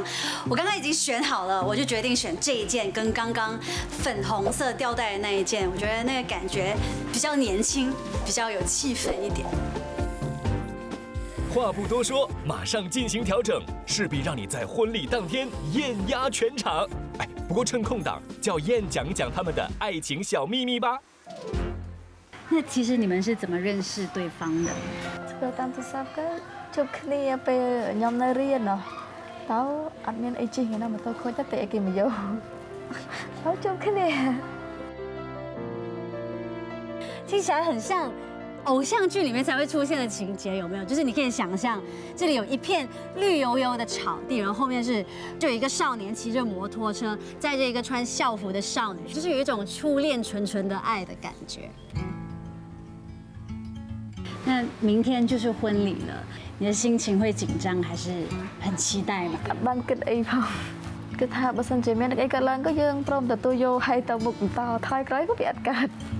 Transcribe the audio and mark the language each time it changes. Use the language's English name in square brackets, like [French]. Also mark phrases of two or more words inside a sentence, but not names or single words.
[Chinese] 我刚刚已经选好了，我就决定选这一件跟刚刚粉红色吊带的那一件，我觉得那个感觉比较年轻，比较有气氛一点。话不多说，马上进行调整，势必让你在婚礼当天艳压全场。哎，不过趁空档，叫燕讲讲他们的爱情小秘密吧。那其实你们是怎么认识对方的？ [Khmer] ធ្វើតាមទូរស័ព្ទក៏ជួបគ្នាពេលខ្ញុំនៅរៀនទៅអត់មានអីជិះណាម៉ូតូខូចទៅតែគេមកយកទៅជួបគ្នា [Chinese] 听起来很像偶像剧里面才会出现的情节，有没有？就是你可以想象，这里有一片绿油油的草地，然后后面就有一个少年骑着摩托车，载着一个穿校服的少女，就是有一种初恋纯纯的爱的感觉。那明天就是婚礼了，你的心情会紧张还是很期待吗？ [Khmer] អត់បានគិតអីផងគឺថាបើសិនជាមានអីកើតឡើងក៏យើងព្រមទទួលយកហើយទៅមុខបន្តថយក្រោយក៏វាអត់កើត